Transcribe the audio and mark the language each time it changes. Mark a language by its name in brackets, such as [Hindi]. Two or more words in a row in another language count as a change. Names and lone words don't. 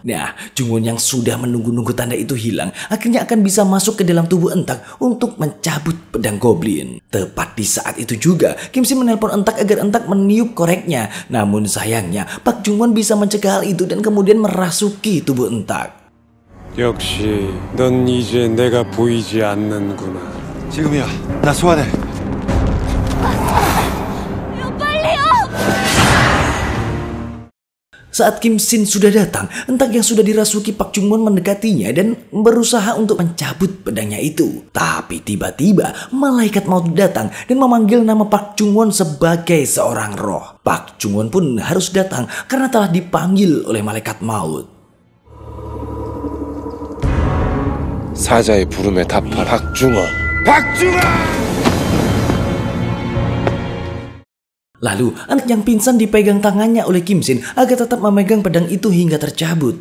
[Indonesian] Nah, Jung Won yang sudah menunggu-nunggu tanda itu hilang, akhirnya akan bisa masuk ke dalam tubuh Entak untuk mencabut pedang goblin. Tepat di saat itu juga, Kim Shin menelpon Entak agar Entak meniup koreknya. Namun sayangnya, Park Jung Won bisa mencegah hal itu dan kemudian merasuki tubuh Entak. [Korean] 역시 넌 이제 내가 보이지 않는구나. 지금이야. 나 소환해. [Indonesian] Saat Kim Shin sudah datang, Entak yang sudah dirasuki Park Jung Won mendekatinya dan berusaha untuk mencabut pedangnya itu. Tapi tiba-tiba malaikat maut datang dan memanggil nama Park Jung Won sebagai seorang roh. Park Jung Won pun harus datang karena telah dipanggil oleh malaikat maut. [Korean] 사자의 부름에 답하라. 박중원. 박중원! [Indonesian] Lalu, anak yang pingsan dipegang tangannya oleh Kim Shin agar tetap memegang pedang itu hingga tercabut.